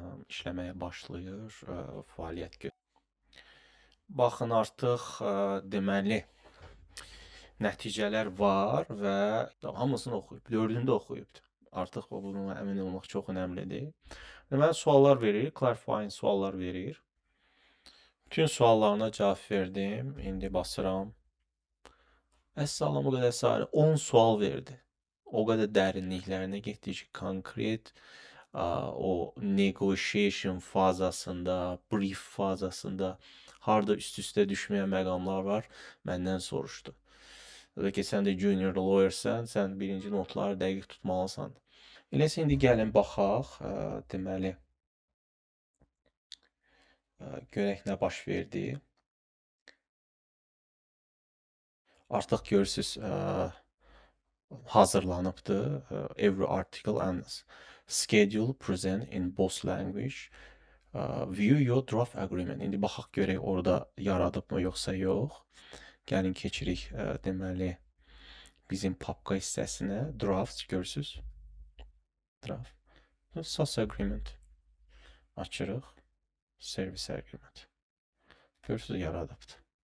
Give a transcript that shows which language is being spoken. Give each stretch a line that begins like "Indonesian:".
Azerbaijani: İşləməyə başlayır. Fəaliyyət göstərir. Baxın, artıq deməli nəticələr var və hamısını oxuyub. 4-ünü də oxuyub. Artıq bununla əmin olmaq çox önəmlidir. Deməli, suallar verir. Clarifying suallar verir. Bütün suallarına cavab verdim. İndi basıram. Əssalam, o qədər sarı. 10 sual verdi. O qədər dərinliklərinə getdi ki, konkret o negotiation fazasında, brief fazasında harda üst-üstə düşməyən məqamlar var, məndən soruşdu. Və ki, sən də junior lawyersən, sən birinci notları dəqiq tutmalısan. Eləsə, indi gəlin baxaq, deməli, görək nə baş verdi. Artıq görürsünüz, hazırlanıbdır.
English: Every article and schedule present in both language. View your draft agreement.
Azerbaijani: İndi baxaq görək orada yaradıbmı yoxsa yox. Gəlin keçirik deməli bizim papka hissəsinə. Draft görürsünüz. Draft. SAS agreement. Açırıq. Service agreement. Görürsünüz, yaradıbdır.